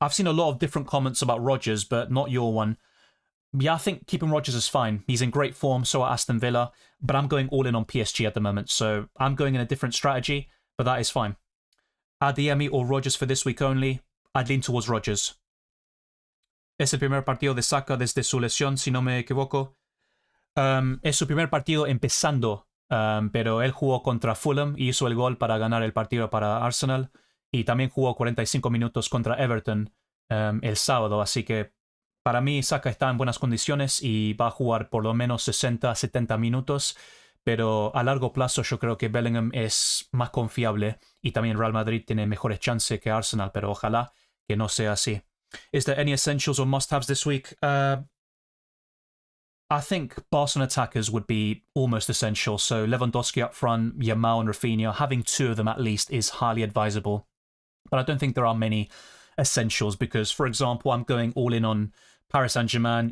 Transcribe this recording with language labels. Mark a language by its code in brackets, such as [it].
[en] I've seen a lot of different comments about Rodgers, but not your one. Yeah, I think keeping Rodgers is fine. He's in great form, so are Aston Villa, but I'm going all in on PSG at the moment, so I'm going in a different strategy, but that is fine. Adeyemi or Rodgers for this week only, I'd lean towards Rodgers. [es] Es el primer partido de Saka desde su lesión, si no me equivoco. Es su primer partido empezando. Pero él jugó contra Fulham y hizo el gol para ganar el partido para Arsenal, y también jugó 45 minutos contra Everton el sábado, así que para mí Saka está en buenas condiciones y va a jugar por lo menos 60-70 minutos, pero a largo plazo yo creo que Bellingham es más confiable y también Real Madrid tiene mejores chances que Arsenal, pero ojalá que no sea así. [en] Is there any essentials or must-haves this week? I think Barcelona attackers would be almost essential. So Lewandowski up front, Yamal and Rafinha, having 2 of them at least is highly advisable. But I don't think there are many essentials because, for example, I'm going all in on Paris Saint-Germain.